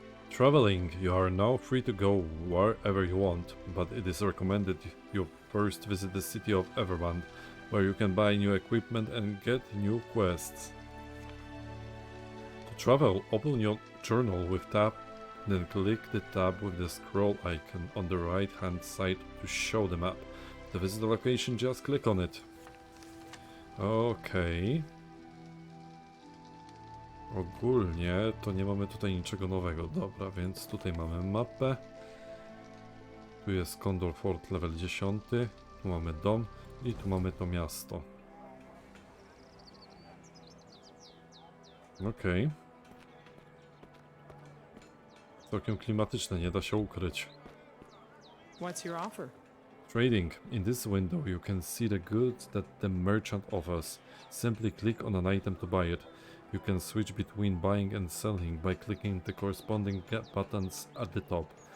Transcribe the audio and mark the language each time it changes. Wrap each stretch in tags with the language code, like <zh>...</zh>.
<en>Traveling, you are now free to go wherever you want, but it is recommended you first visit the city of Everband, where you can buy new equipment and get new quests. To travel, open your journal with tab, then click the tab with the scroll icon on the right hand side to show the map. To visit the location, just click on it. Okej.</en> <pl>Ogólnie to nie mamy tutaj niczego nowego. Dobra, więc tutaj mamy mapę. Tu jest Condor Fort level 10. Tu mamy dom i tu mamy to miasto. Okej. Całkiem klimatyczne, nie da się ukryć.</pl> <en>What's your offer? Trading. In this window you can see the goods that the merchant offers. Simply click on an item to buy it. You can switch between buying and selling by clicking the corresponding buttons at the top.</en>